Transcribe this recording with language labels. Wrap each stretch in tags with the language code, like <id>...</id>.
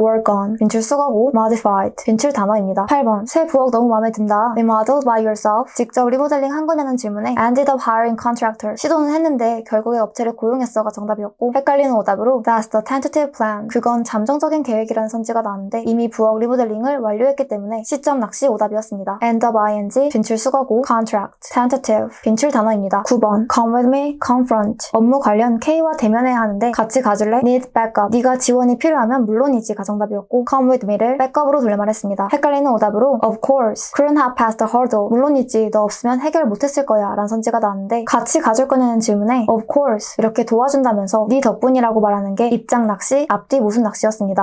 <en>work on</en> <ko>빈출 수거고 modified 빈출 단어입니다. 8번 새 부엌 너무 마음에 든다</ko> <en>remodeled by yourself</en> <ko>직접 리모델링 한 거냐는 질문에</ko> <en>ended up hiring contractor</en> <ko>시도는 했는데 결국에 업체를 고용했어가 정답이었고 헷갈리는 오답으로</ko> <en>that's the tentative plan</en> <ko>그건 잠정적인 계획이라는 선지가 나왔는데 이미 부엌 리모델링을 완료했기 때문에 시점 낚시 오답이었습니다.</ko> <en>end up ing</en> <ko>빈출 수거고 contract, tentative 빈출 단어입니다. 9번</ko> <en>come with me, confront</en> <ko>업무 관련 K와 대면해야 하는데 같이 가줄래?</ko> <en>need backup</en> <ko>네가 지원이 필요하면 물론이지가 정답이었고</ko> <en>come with me</en> <ko>를 backup으로 돌려 말했습니다. 헷갈리는 오답으로</ko> <en>of course couldn't have passed the hurdle</en> <ko>물론이지 너 없으면 해결 못했을 거야 라는 선지가 나왔는데 같이 가줄 거냐는 질문에</ko> <en>of course</en> <ko>이렇게 도와준다면서 네 덕분이라고 말하는 게 입장 낚시, 앞뒤 모순 낚시였습니다.</ko>